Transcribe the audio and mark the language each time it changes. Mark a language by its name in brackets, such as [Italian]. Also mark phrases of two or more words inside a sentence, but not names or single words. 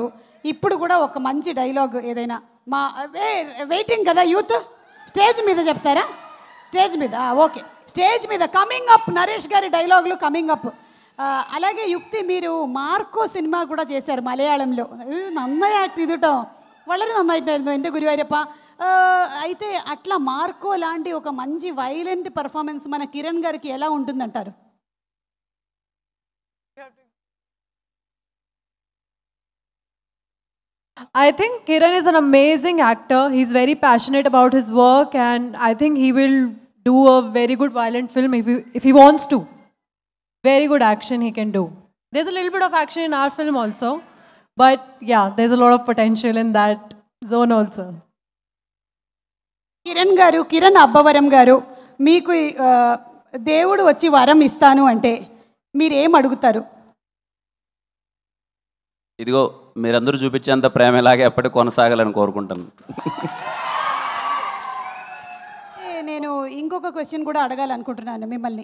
[Telugu] ఇప్పుడు కూడా ఒక మంచి డైలాగ్ ఏదైనా మా వెయిటింగ్ కదా యూత్, స్టేజ్ మీద చెప్తారా? స్టేజ్ మీద ఓకే, స్టేజ్ మీద [English] coming up [Telugu] నరేష్ గారి డైలాగులు [English] coming up. [Telugu] అలాగే యుక్తి, మీరు మార్కో సినిమా కూడా చేశారు మలయాళంలో. [Malayalam] నന്നായി యాక్ట్ ചെയ്തിട്ടോ, വളരെ നന്നായിട്ടായിരുന്നു എൻ്റെ ഗുരുവായൂരപ്പ. [Telugu] అయితే అట్లా మార్కో లాంటి ఒక మంచి [English] violent performance [Telugu] మన కిరణ్ గారికి ఎలా ఉంటుందంటారు? [English] I think Kiran is an amazing actor. He's very passionate about his work, and I think he will do a very good violent film if he wants to. Very good action he can do. There's a little bit of action in our film also, but yeah, there's a lot of potential in that zone also. [Telugu] కిరణ్ అబ్బవరం గారు, మీకు దేవుడు వచ్చి వరం ఇస్తాను అంటే మీరు ఏం అడుగుతారు? ఇదిగో మీరందరూ చూపించేంత ప్రేమ ఇలాగే ఎప్పటికీ కొనసాగాలని కోరుకుంటాను. నేను ఇంకొక క్వశ్చన్ కూడా అడగాలనుకుంటున్నాను మిమ్మల్ని.